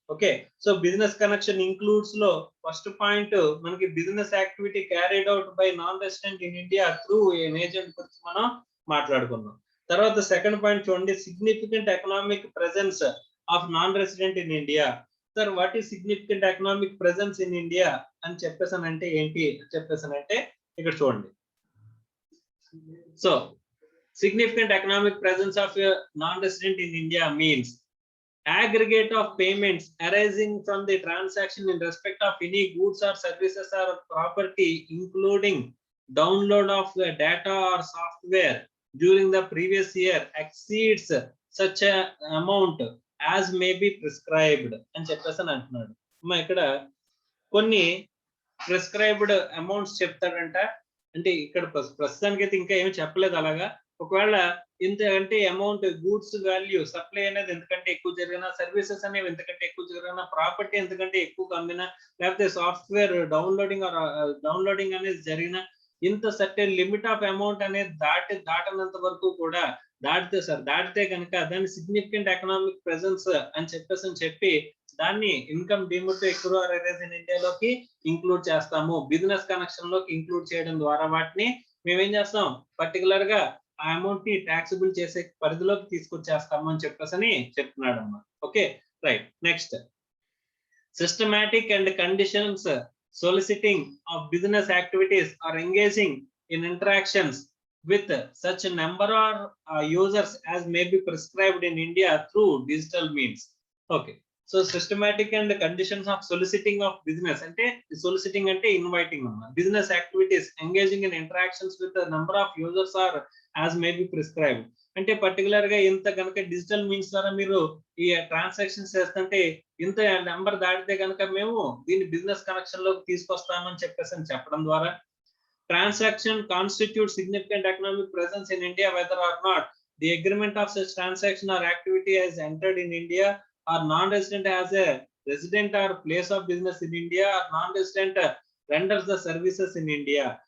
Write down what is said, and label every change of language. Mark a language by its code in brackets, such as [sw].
[te] Okay, so business connection includes లో first point మనకి business activity carried out by non resident in India through an agent గురించి మనం మాట్లాడుకున్నాం. తర్వాత second point చూడండి, significant economic presence of non resident in India. Sir what is significant economic presence in India అని చెప్పేసానంటే ఏంటి చెప్పేసానంటే ఇక్కడ చూడండి. [en] so significant economic presence of a non-resident in India means aggregate of payments arising from the transaction in respect of any goods or services or property, including download of data or software during the previous year, exceeds such an amount [te] as may be prescribed అని చెప్పేసి అని అంటున్నాడు. అమ్మా ఇక్కడ కొన్ని prescribed amounts చెప్తాడంట. అంటే ఇక్కడ ప్రస్తుతానికి అయితే ఇంకా ఏమి చెప్పలేదు అలాగా. ఒకవేళ ఇంత అంటే అమౌంట్ గూడ్స్ వాల్యూ సప్లై అనేది ఎందుకంటే ఎక్కువ జరిగినా, సర్వీసెస్ అనేవి ఎందుకంటే ఎక్కువ జరిగినా, ప్రాపర్టీ ఎందుకంటే ఎక్కువ అమ్మినా, లేకపోతే సాఫ్ట్వేర్ డౌన్లోడింగ్ అనేది జరిగినా, ఇంత సర్టెన్ లిమిట్ ఆఫ్ అమౌంట్ అనేది దాటనంత వరకు కూడా దాటితే కనుక దాన్ని సిగ్నిఫికెంట్ ఎకనామిక్ ప్రెజెన్స్ అని చెప్పి దాన్ని income deemed to ఎక్రూర్ arise in ఇండియాలోకి include చేస్తాము. బిజినెస్ కనెక్షన్ లోకి ఇంక్లూడ్ చేయడం ద్వారా వాటిని మేమేం చేస్తాం, పర్టికులర్ గా ఆ అమౌంట్ ని ట్యాక్సిబుల్ చేసే పరిధిలోకి తీసుకొచ్చేస్తాము అని చెప్పేసి చెప్తున్నాడు అమ్మా. Okay right. [en] Next, systematic and conditions soliciting of business activities or engaging in interactions with such a number of users as may be prescribed in India through digital means. Okay, so systematic and conditions of soliciting of business ante soliciting ante inviting business activities, engaging in interactions with a number of users or as may be prescribed. [te] అంటే particular గా ఇంత కనుక digital means ద్వారా మీరు ఈ transactions చేస్తుంటే ఇంత number దాటితే కనుక మేము దీన్ని బిజినెస్ కనెక్షన్ లోకి తీసుకొస్తామని చెప్పడం ద్వారా [en] Transaction constitute significant economic presence in India whether or not the agreement of such transaction or activity has entered in India or non resident as a resident or place of business in India or non resident renders the services in India.